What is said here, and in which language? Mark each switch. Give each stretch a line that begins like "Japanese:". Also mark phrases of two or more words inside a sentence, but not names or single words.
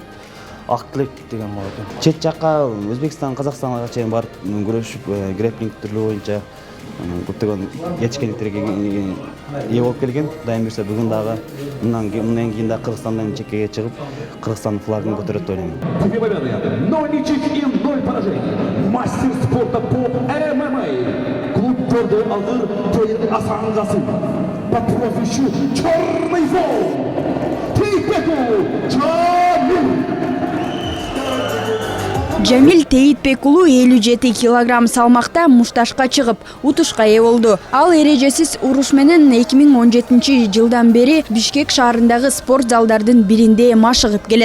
Kyrgyz: Ак Тілек деген болот экен. Чет жакка Өзбекстан, Казакстанга чейин барып күрөшүп, грэпплинг түрлүү боюнча көптөгөн жетишкендиктерге ээ болуп келген. Кудайым буйрса бүгүн дагы мындан кийин да Кыргызстандан чеккеге чыгып, Кыргызстан флагын көтөрөт деп ойлойм.
Russian: 0 ничьих и 0 поражений. Мастер спорта по ММА. Клуб Гордый Алгыр Тоин Асан Гасым. По прозвищу Черный Волк.
Kyrgyz: Тейпеку Жамил Тейитбек уулу 57 килограмм салмакта мушташка чыгып, утушка ээ болду. Ал эрежесиз уруш менен 2017-жылдан бери Бишкек шаарындагы спорт залдардын биринде машыгып келет.